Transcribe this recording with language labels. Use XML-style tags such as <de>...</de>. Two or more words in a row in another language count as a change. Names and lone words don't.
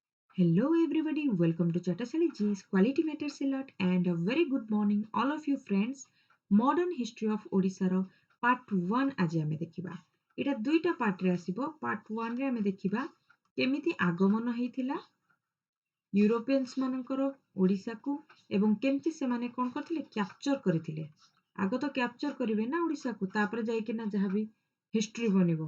<en>Hello, everybody. Welcome to Chatasali G's Quality Matters a lot, and a very good morning, all of you friends.</en> <or>Modern History of Odisha Part 1 ଆଜି ଆମେ ଦେଖିବା। ଏଇଟା ଦୁଇଟା ପାର୍ଟରେ ଆସିବ। ପାର୍ଟ 1 ରେ ଆମେ ଦେଖିବା କେମିତି ଆଗମନ ହେଇଥିଲା ୟୁରୋପିଆନ୍ସ ମାନଙ୍କର ଓଡ଼ିଶାକୁ ଏବଂ କେମିତି ସେମାନେ କ'ଣ କରିଥିଲେ କ୍ୟାପଚର କରିଥିଲେ। ଆଗ ତ କ୍ୟାପଚର କରିବେ ନା ଓଡ଼ିଶାକୁ, ତାପରେ ଯାଇକିନା ଯାହାବି ହିଷ୍ଟ୍ରି ବନିବ।</or>